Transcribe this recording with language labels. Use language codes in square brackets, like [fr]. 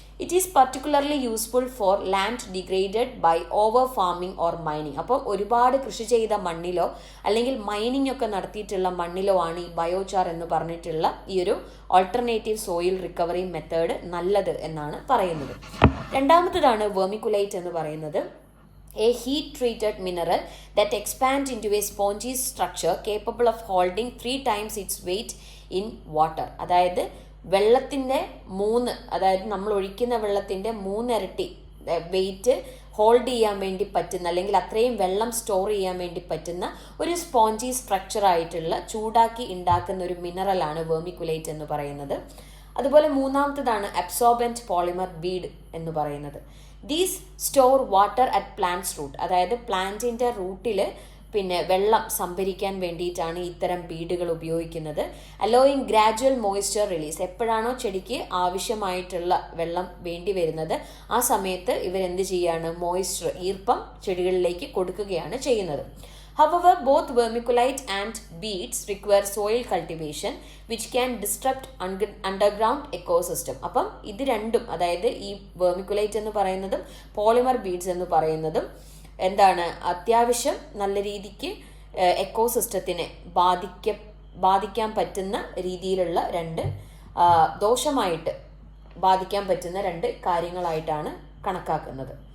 [en] It is particularly useful for land degraded by over farming or mining. [ml] അപ്പം ഒരുപാട് കൃഷി ചെയ്ത മണ്ണിലോ അല്ലെങ്കിൽ മൈനിങ് ഒക്കെ നടത്തിയിട്ടുള്ള മണ്ണിലോ ആണ് ഈ ബയോചാർ എന്ന് പറഞ്ഞിട്ടുള്ള ഈ ഒരു ഓൾട്ടർനേറ്റീവ് സോയിൽ റിക്കവറി മെത്തേഡ് നല്ലത് എന്നാണ് പറയുന്നത്. രണ്ടാമത്തേതാണ് വെർമിക്കുലൈറ്റ് എന്ന് പറയുന്നത്. [en] A heat-treated mineral that expands into a spongy structure capable of holding 3 times its weight in water. [ml] അതായത് വെള്ളത്തിൻ്റെ അതായത് നമ്മൾ ഒഴിക്കുന്ന വെള്ളത്തിൻ്റെ 3 ഇരട്ടി വെയിറ്റ് ഹോൾഡ് ചെയ്യാൻ വേണ്ടി പറ്റുന്ന അല്ലെങ്കിൽ അത്രയും വെള്ളം സ്റ്റോർ ചെയ്യാൻ വേണ്ടി പറ്റുന്ന ഒരു സ്പോഞ്ചി സ്ട്രക്ചർ ആയിട്ടുള്ള ചൂടാക്കി ഉണ്ടാക്കുന്ന ഒരു മിനറലാണ് വെർമിക്കുലേറ്റ് എന്ന് പറയുന്നത്. അതുപോലെ മൂന്നാമത്തേതാണ് അബ്സോർബൻറ്റ് പോളിമർ ബീഡ് എന്ന് പറയുന്നത്. [en] These store water at plants root. [ml] അതായത് പ്ലാന്റിൻ്റെ റൂട്ടിൽ വെള്ളം സംഭരിക്കാൻ വേണ്ടിയിട്ടാണ് ഇത്തരം ബീഡുകൾ ഉപയോഗിക്കുന്നത്. [en] Allowing gradual moisture release. [ml] എപ്പോഴാണോ ചെടിക്ക് ആവശ്യമായിട്ടുള്ള വെള്ളം വേണ്ടി വരുന്നത് ആ സമയത്ത് ഇവരെന്ത് ചെയ്യാണ്, മോയ്സ്ചർ ഈർപ്പം ചെടികളിലേക്ക് കൊടുക്കുകയാണ് ചെയ്യുന്നത്. [en] However, both vermiculite and beads require soil cultivation which can disrupt underground ecosystem. [ml] അപ്പം ഇത് രണ്ടും, അതായത് ഈ വെർമിക്കുലൈറ്റ് എന്ന് പറയുന്നതും പോളിമർ ബീഡ്സ് എന്ന് പറയുന്നതും എന്താണ്, അത്യാവശ്യം നല്ല രീതിക്ക് എക്കോസിസ്റ്റത്തിനെ ബാധിക്കാൻ പറ്റുന്ന രീതിയിലുള്ള ദോഷമായിട്ട് ബാധിക്കാൻ പറ്റുന്ന 2 കാര്യങ്ങളായിട്ടാണ് കണക്കാക്കുന്നത്.